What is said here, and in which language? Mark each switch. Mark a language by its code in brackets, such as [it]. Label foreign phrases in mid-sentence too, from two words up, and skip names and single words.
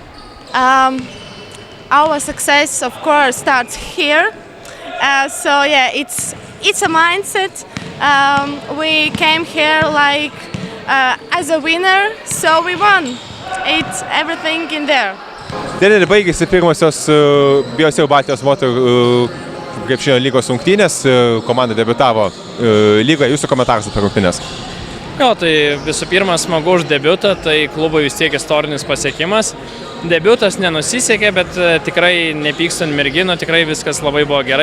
[en] Our success, of course, starts here. So yeah, it's a mindset. We came here like as a winner, so we won. It's everything in there. [lt] Treneri, baigėsi pirmosios BSL Baltijos moterų krepšinio lygos rungtynės. Komanda debiutavo lygoje. Jūsų komentaras apie rungtynės? Jo, tai visų pirma smagu už debiutą, tai klubui vis tiek istorinis pasiekimas. Debiutas nenusisekė, bet tikrai nepykstu ant merginų, tikrai viskas labai buvo gerai.